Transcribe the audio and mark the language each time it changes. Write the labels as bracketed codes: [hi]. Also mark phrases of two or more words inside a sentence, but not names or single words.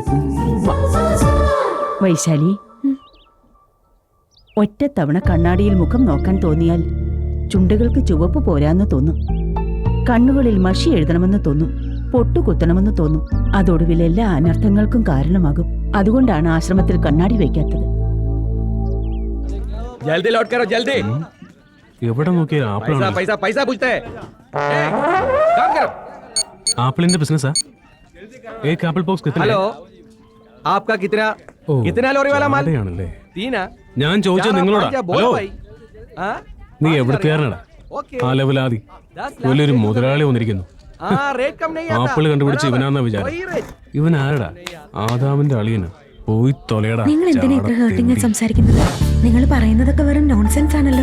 [ml] വൈശാലി, ഒറ്റത്തവണ കണ്ണാടിയിൽ മുഖം നോക്കാൻ തോന്നിയാൽ ചുണ്ടുകൾക്ക് ചുവപ്പ് പോരാന്ന് തോന്നും, കണ്ണുകളിൽ മഷി എഴുതണമെന്ന് തോന്നും, പൊട്ടുകുത്തണമെന്ന് തോന്നും. അതൊടുവിൽ എല്ലാ അനർത്ഥങ്ങൾക്കും കാരണമാകും. അതുകൊണ്ടാണ് ആശ്രമത്തിൽ കണ്ണാടി വയ്ക്കാത്തത്. എവിടെ നോക്കിയാൽ ആപ്പിളിന്റെ ബിസിനസ്സാ? [hi] एक एप्पल बॉक्स कितना? हेलो, आपका कितना लॉरी वाला माल? तीन है. [ml] ഞാൻ ചോദിച്ചത് നിങ്ങളോടാ. ഹലോ, നീ എവിടുത്തുകാരനാടാ? ആ ലെവലാതി വലിയൊരു മുതലാളി വന്നിരിക്കുന്നു. ആപ്പിള് കണ്ടുപിടിച്ച് ഇവനാന്നാ വിചാരം. ഇവൻ ആരടാ? ആദാമിന്റെ അളിയനാ. പോയി തൊലയടാ. നിങ്ങൾ എന്തിനാ ഇത്ര ഹേർട്ടിംഗ് സംസാരിക്കുന്നത്? നിങ്ങൾ പറയുന്നതൊക്കെ വെറും നോൺസെൻസ് ആണല്ലോ.